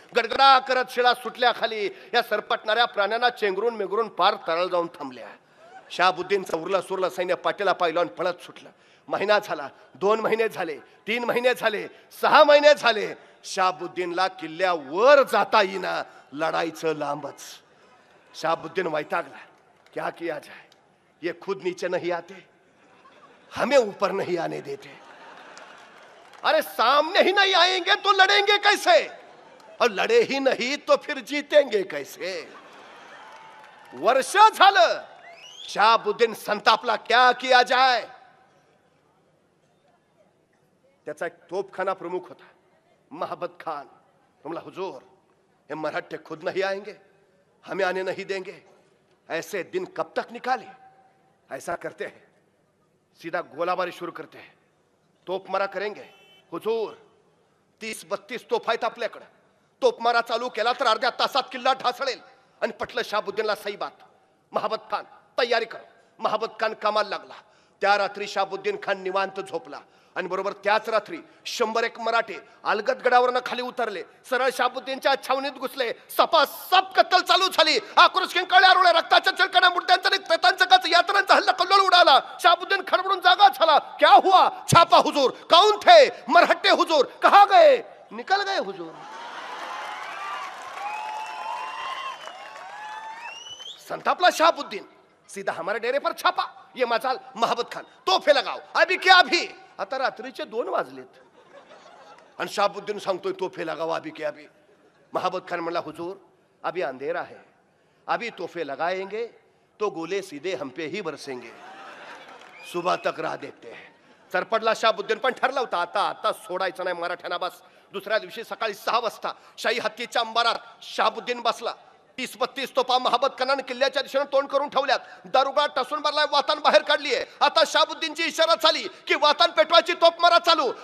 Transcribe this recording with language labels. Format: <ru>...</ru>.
<mr>गडगडा करत शिळा सुटल्या खाली. या सरपटणाऱ्या प्राण्यांना चेंगरून मेंगरून पार तळाला जाऊन थांबल्या. शाहबुद्दीनचं उरलं सुरलं सैन्य पाठीला पायलवान पळत सुटलं. महिना झाला, 2 महिने झाले, 3 महिने झाले, 6 महिने झाले. शाहबुद्दीनला किल्ल्यावर जाता येईना. लढाईचं लांबच. शाहबुद्दीन वैतागला.</mr> <hi>क्या किया जाए? ये खुद नीचे नहीं आते, हमें ऊपर नहीं आने देते. अरे सामने ही नहीं आएंगे तो लड़ेंगे कैसे? और लड़े ही नहीं तो फिर जीतेंगे कैसे?</hi> <mr>वर्ष झालं. शाहबुद्दीन संतापला.</mr> <hi>क्या किया जाए?</hi> <mr>त्याचा एक तोपखाना प्रमुख होता, महाबत खान.</mr> <hi>तुमला हुजूर, ये मराठे खुद नहीं आएंगे, हमें आने नहीं देंगे. ऐसे दिन कब तक निकाले? ऐसा करते हैं, सीधा गोलाबारी शुरू करते हैं, तोपमारा करेंगे.</hi> <mr>हुजूर 30-32 तोफ आहेत आपल्याकडे. तोपमारा चालू केला तर अर्ध्या तासात किल्ला ढासळेल. आणि पटलं शाहबुद्दीनला</mr> <hi>सही बात.</hi> <mr>महाबत खान तयारी कर. महाबत खान कामाला लागला. त्या रात्री शहाबुद्दीन खान निवांत झोपला आणि बरोबर त्याच रात्री 101 मराठे अलगदगडावरनं खाली उतरले, सरळ शहाबुद्दीनच्या छावणीत घुसले. सपासप कत्तल चालू झाली. आक्रोश किंकाळ्या आरोळ्या, रक्ताच्या चिळकण्या, मुर्द्यांचा प्रेतांचा कच, यातनांचा हल्ला कल्लोळ उडाला. शहाबुद्दीन खडबडून जागा झाला.</mr> <hi>क्या हुआ? छापा हुजूर. कौन थे? मरहट्टे हुजूर. कहां गए? निकल गए हुजूर.</hi> <mr>संतापला</mr> <hi>शहाबुद्दीन. सीधा हमारे डेरे पर छापा. ये मजाल महाबत खान, तोफे लगाओ. अभी क्या अभी?</hi> <mr>आता रात्रीचे 2 वाजलेत आणि शहाबुद्दीन सांगतोय</mr> <hi>तोफे लगाओ अभी क्या अभी. महाबत खान</hi> <mr>म्हणला</mr> <hi>हुजूर अभी अंधेरा है, अभी तोफे लगाएंगे तो गोले सीधे हम पे ही बरसेंगे, सुबह तक राह देखते हैं.</hi> <mr>सरपडला शहाबुद्दीन, पण ठरला होता आता सोडायचं नाही मराठ्यांना. बस दुसऱ्या दिवशी सकाळी 6 वाजता शाही हत्तीच्या अंबारात शहाबुद्दीन बसला. 30-32 तोफा महाबत खानाने किल्ल्याच्या दिशेने तोंड करून ठेवल्यात. दारुगड टसून भरलाय, वातान बाहेर काढलीये. आता शहाबुद्दीनची इशारा झाली की वातान पेटवायची तोफ मारा चालू.</mr>